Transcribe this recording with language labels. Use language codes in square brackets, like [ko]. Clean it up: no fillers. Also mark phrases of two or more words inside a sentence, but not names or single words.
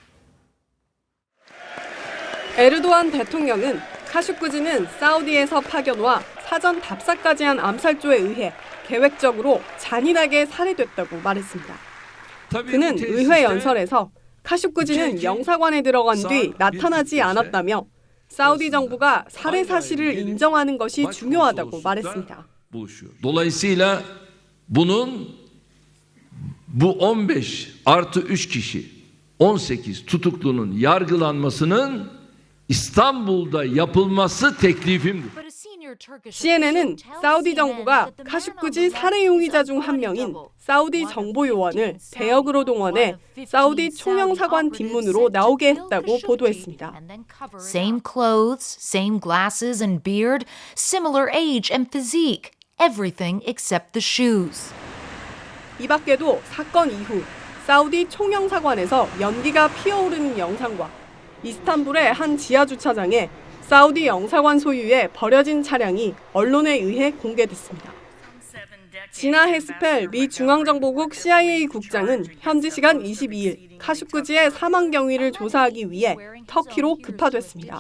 [ko] 에르도안 대통령은 카슈크지는 사우디에서 파견와 사전 답사까지 한 암살조에 의해 계획적으로 잔인하게 살해됐다고 말했습니다. 그는 의회 연설에서 카슈크지는 영사관에 들어간 뒤 나타나지 않았다며 사우디 정부가 살해 사실을 인정하는 것이 중요하다고 말했습니다. [tr] Dolayısıyla bunun bu 15+3 kişi 18 tutuklunun yargılanmasının İstanbul'da yapılması teklifimdir. [ko] CNN은 사우디 정부가 카슈크지 살해 용의자 중 한 명인 사우디 정보요원을 대역으로 동원해 사우디 총영사관 뒷문으로 나오게 했다고 보도했습니다. [en] Same clothes, same glasses and beard, similar age and physique, everything except the shoes. [ko] 이 밖에도 사건 이후 사우디 총영사관에서 연기가 피어오르는 영상과 이스탄불의 한 지하주차장에 사우디 영사관 소유의 버려진 차량이 언론에 의해 공개됐습니다. 지나 헤스펠 미 중앙정보국 CIA 국장은 현지 시간 22일 카슈크지의 사망 경위를 조사하기 위해 터키로 급파됐습니다.